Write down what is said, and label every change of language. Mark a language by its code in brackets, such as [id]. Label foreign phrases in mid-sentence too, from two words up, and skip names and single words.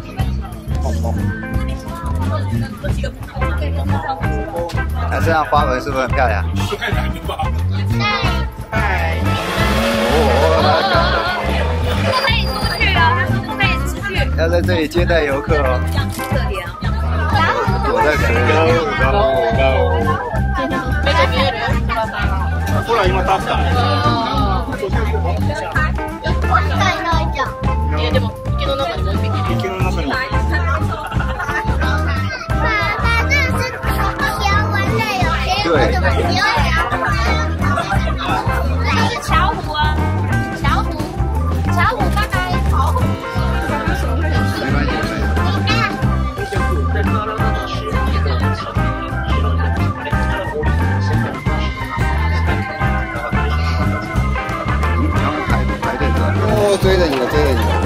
[zh] 它身上花纹是不是很漂亮？不可以出去哦，他说不可以出去。要在这里接待游客哦。躲在水里。 [ja] ほら今立った。でも池の中にもう一匹。池の中に。 [zh] 对。巧虎啊，巧虎，拜拜。没关系，哦，追着你了，追着你了！